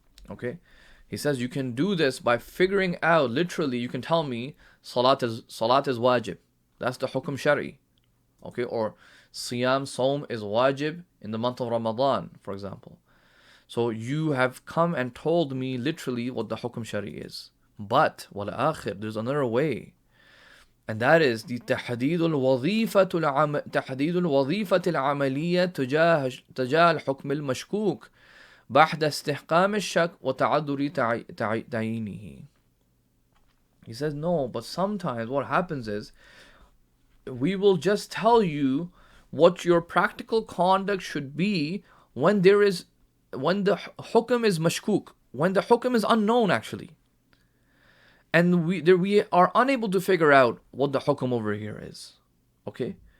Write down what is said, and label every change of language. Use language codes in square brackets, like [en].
[en] Okay, he says you can do this by figuring out, literally, you can tell me salat is wajib. That's the hukm shari. Okay, or siyam, saum is wajib in the month of Ramadan, for example. So you have come and told me literally what the hukm shari is. But wal akhir, there's another way. And that is the [ar] تحديد الوظيفة العملية تجاه الحكم المشكوك بعد استحقام الشك وتعذر تعيينه. [en] He says, no, but sometimes what happens is we will just tell you what your practical conduct should be when the hukm is mashkuk, when the hukm is unknown actually. And we are unable to figure out what the hukm over here is. Okay?